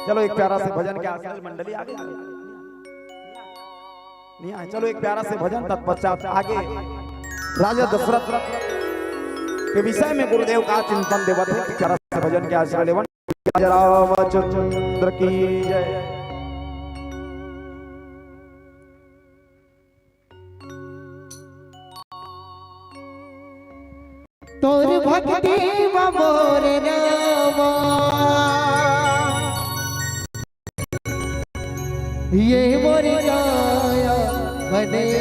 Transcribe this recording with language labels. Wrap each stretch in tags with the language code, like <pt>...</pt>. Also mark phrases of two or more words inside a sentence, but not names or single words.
<hne>चलो एक प्यारा से भजन के आगे मंडली आगे नहीं आए, चलो एक प्यारा से भजन तत्पश्चात आगे राजा दशरथ के विषय में गुरुदेव का चिंतन देवत है। प्यारा से भजन के आश्रय लेवन रामचंद्र की जय। तोर भक्ति मोर रामा, ये मोर काया बने।</hne>